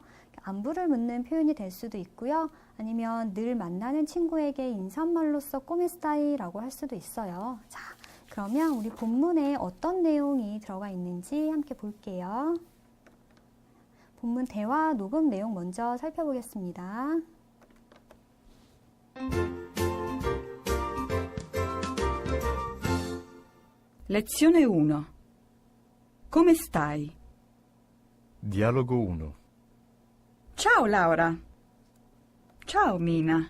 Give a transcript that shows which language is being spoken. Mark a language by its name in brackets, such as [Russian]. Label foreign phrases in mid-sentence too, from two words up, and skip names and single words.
[Korean] 안부를 묻는 표현이 될 수도 있고요. 아니면 늘 만나는 친구에게 인사말로써 꼬메스타이라고 할 수도 있어요. 자, 그러면 우리 본문에 어떤 내용이 들어가 있는지 함께 볼게요. 본문 대화 녹음 내용 먼저 살펴보겠습니다. [Italian] Lezione 1. Come stai? Dialogo 1. Ciao Laura. Ciao Mina.